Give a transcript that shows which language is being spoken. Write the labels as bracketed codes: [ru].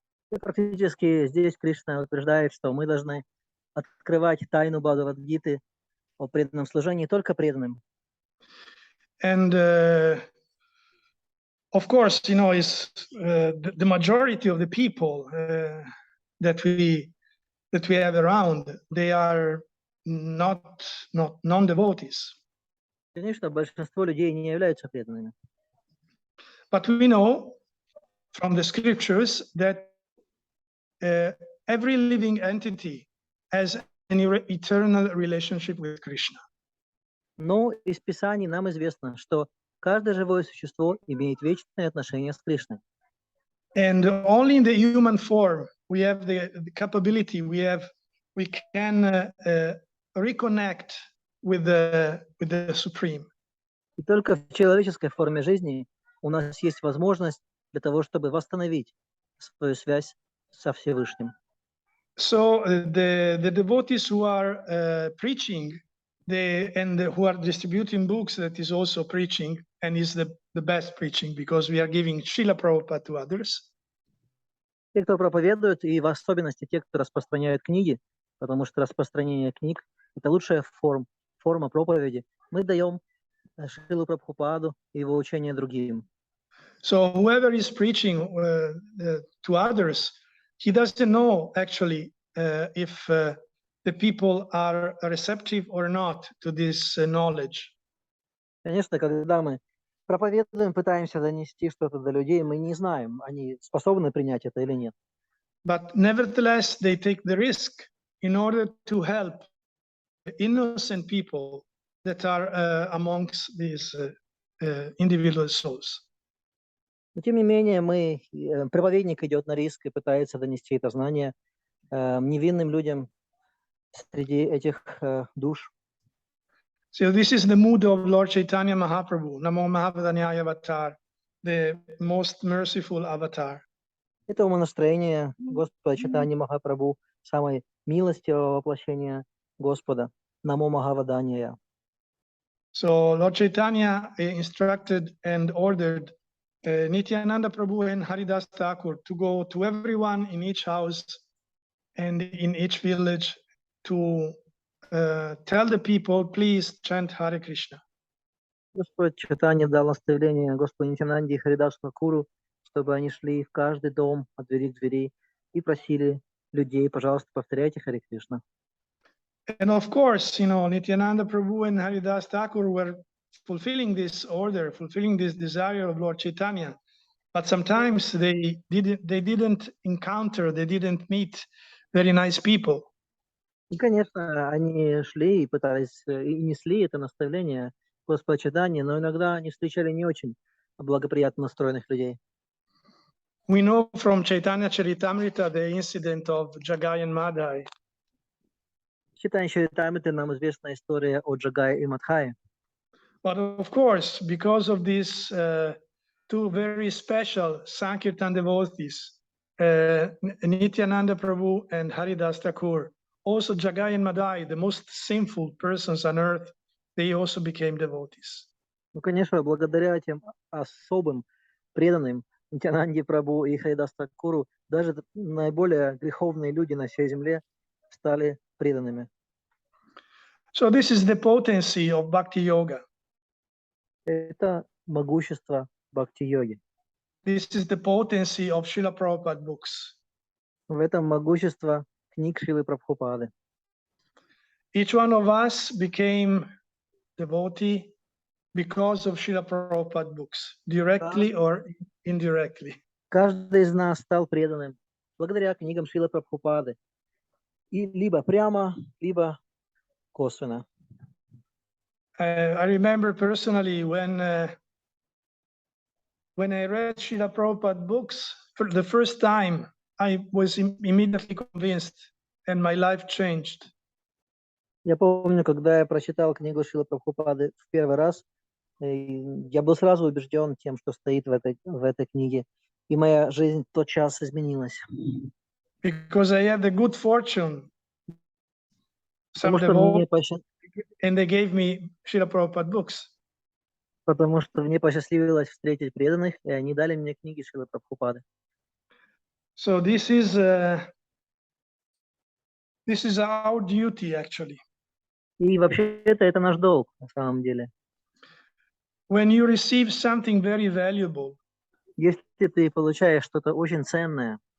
[ru] И практически здесь Кришна утверждает, что мы должны открывать тайну Бхагавад-гиты о преданном служении только преданным. [en] And of course, you know, is the majority of the people that we have around, they are not non-devotees. [ru] Конечно, большинство людей не являются преданными. [en] But we know from the scriptures that every living entity has an eternal relationship with Krishna. [ru] Но из Писаний нам известно, что каждое живое существо имеет вечное отношение с Кришной. [en] And only in the human form we have the capability, we can reconnect with the Supreme. [ru] И только в человеческой форме жизни у нас есть возможность для того, чтобы восстановить свою связь со Всевышним. [en] So the devotees who are preaching, and who are distributing books, that is also preaching, and is the best preaching, because we are giving Srila Prabhupada to others. [ru] Те, кто проповедует, и в особенности те, кто распространяют книги, потому что распространение книг – это лучшая форма проповеди. Мы даем Шрилу Прабхупаду и его учение другим. [en] So whoever is preaching to others, he doesn't know actually if the people are receptive or not to this knowledge. [ru] Конечно, когда мы проповедуем, пытаемся донести что-то до людей, мы не знаем, они способны принять это или нет. [en] But nevertheless, they take the risk in order to help innocent people that are amongst these individual souls. [ru] Но тем не менее, проповедник идет на риск и пытается донести это знание невинным людям среди этих душ. [en] So this is the mood of Lord Chaitanya Mahaprabhu, Namo Mahavadanyaya Avatar, the most merciful avatar. [ru] Это умонастроение Господа Чайтаньи Махапрабху, самое милостивое воплощение Господа, Намо Махаваданья. [en] So Lord Chaitanya instructed and ordered Nityananda Prabhu and Haridas Thakur to go to everyone in each house and in each village to tell the people, please chant Hare Krishna. [ru] Господь Чайтанья дал наставление Господу Нитянанде и Харидасу Такуру, чтобы они шли в каждый дом от двери к двери и просили людей, пожалуйста, повторяйте Харе Кришна. [en] And of course, you know, Nityananda Prabhu and Haridas Thakur were fulfilling this order, fulfilling this desire of Lord Chaitanya. But sometimes they didn't meet very nice people. [ru] И, конечно, они шли и пытались, и несли это наставление Господа Чайтаньи, но иногда они встречали не очень благоприятно настроенных людей. [en] We know from Chaitanya Charitamrita the incident of Jagai and Madhai. [ru] В Чайтанья Чаритамрите нам известна история о Джагае и Мадхае. [en] But of course, because of these two very special Sankirtan devotees, Nityananda Prabhu and Haridas Thakur, also Jagai and Madai, the most sinful persons on earth, they also became devotees. [ru] Ну, конечно, благодаря этим особым преданным Нитянанде Прабху и Харидас Такуру даже наиболее греховные люди на всей земле стали преданными. [en] So this is the potency of Bhakti Yoga. [ru] Это могущество бхакти-йоги. [en] This is the potency of Srila Prabhupada books. [ru] В этом могущество книг Шрилы Прабхупады. [en] Each one of us became devotee because of Srila Prabhupada books, directly or indirectly. [ru] Каждый из нас стал преданным благодаря книгам Шрилы Прабхупады. И либо прямо, либо косвенно. [en] I remember personally when I read Srila Prabhupada books for the first time, I was immediately convinced and my life changed. [ru] Я помню, когда я прочитал книгу Шрилы Прабхупады в первый раз, я был сразу убежден тем, что стоит в этой книге, и моя жизнь тотчас изменилась. [en] Because I had the good fortune, [ru] Потому что мне [en] and they gave me Srila Prabhupada books. [ru] Потому что мне посчастливилось встретить преданных, и они дали мне книги Шрилы Прабхупады. [en] So this is our duty actually. [ru] И вообще-то это наш долг на самом деле. [en] When you receive something very valuable, [ru] если ты получаешь что-то очень ценное,